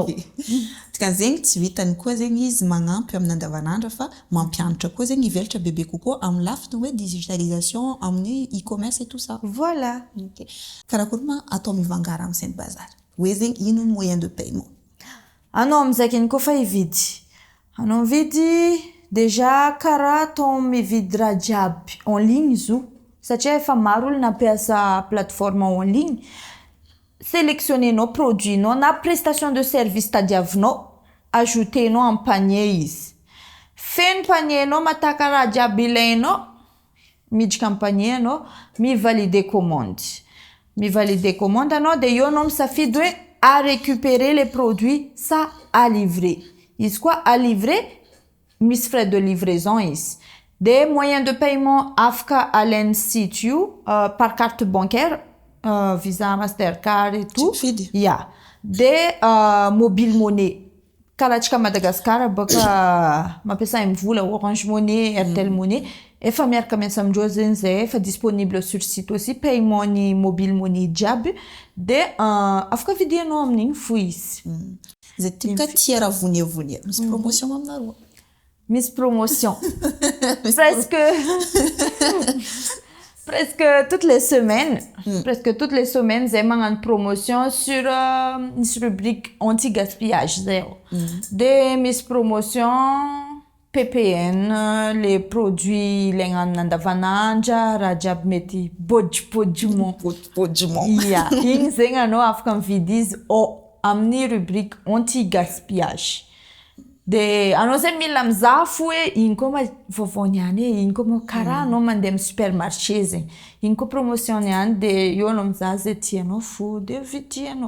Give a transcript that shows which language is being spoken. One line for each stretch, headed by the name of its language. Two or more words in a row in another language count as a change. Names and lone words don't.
Malagasy: Tika zegny tsy vitany koa zegny izy magnampy amin'ny andavanandro fa mampianatra koa zegny ivelatra bebe kokoa amin'ny lafiny hoe digitalisation amin'ny e-commerce
French: et tout ça.
Malagasy: Voilà. Okay. Karakory ma atao mivangara amin'ny Saint Bazar. Hoe zegny ino
French: moyen de paiement.
Malagasy: Anao amizakiny koa fa hividy. Anao mividy déjà karaha atao mividy raha jiaby
French: en ligne
Malagasy: izo satria efa maro olo nampiasa
French: plateforme en ligne
Malagasy: sélectionnenao produit-nao na
French: prestation de service
Malagasy: tadiavinao ajoutenao
French: en panier
Malagasy: izy feno panier-nao mataka raha jiaby ilainao miditra amin'ny panier anao mivalider commande anao de io anao misafidy hoe
French: à récupérer les produits ça à livrer
Malagasy: izy koa
French: à livrer
Malagasy: misy
French: frais de livraison
Malagasy: izy de
French: moyen de paiement
Malagasy: afaka alainy site io
French: par carte bancaire Visa, Mastercard et tout
Malagasy: de
English: mobile money
Malagasy: karaha antsika Madagascar baka mampiasa mivola Orange Money, Airtel Money efa miaraka miasa amindreo zegny zay efa
French: disponible sur site aussi paiement
Malagasy: ni
English: mobile money
Malagasy: jiaby de afaka vidianao amin'igny fo izy zay tika tia raha vonia misy promotion aminareo. Miss Promotion.
French: presque toutes les semaines. Presque toutes les semaines, j'ai une promotion sur une rubrique anti-gaspillage. Des Miss Promotion, PPN, les produits
Malagasy: ilaigna andavanandra raha jiaby mety bôdibôdimon. Yeah, igny zegny anao afaka mividy izy amin'ny
French: rubrique anti-gaspillage.
Malagasy: De anao zay mila mizaha fo hoe iny koa vaovao niany iny koa karaha anao mandeha amin'ny supermarché zegny iny koa promotion niany de eo anao mizaha zay tianao fo de vidianao.